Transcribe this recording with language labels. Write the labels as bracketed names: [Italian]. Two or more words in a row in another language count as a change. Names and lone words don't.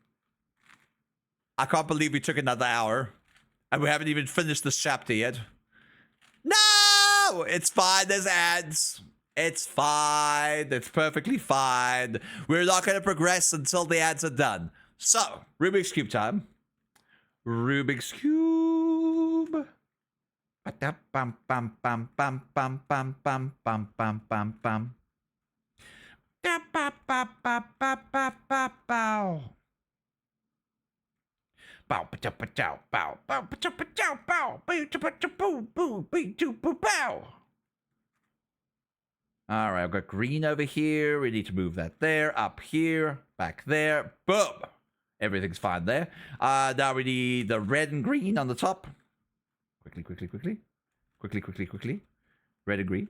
[English] I can't believe we took another hour. And we haven't even finished this chapter yet. No! It's fine, there's ads. It's fine. It's perfectly fine. We're not going to progress until the ads are done. So, Rubik's Cube time. Rubik's Cube. Bam bam bam bam bam bam bam bam bam bam bam. Ba ba ba ba ba ba ba bow. Bow ba ba bow bow bow ba ba bow bow boo boo boo boo bow. All right, I've got green over here. We need to move that there, up here, back there. Boom. Everything's fine there. Now we need the red and green on the top. Quickly. Red and green.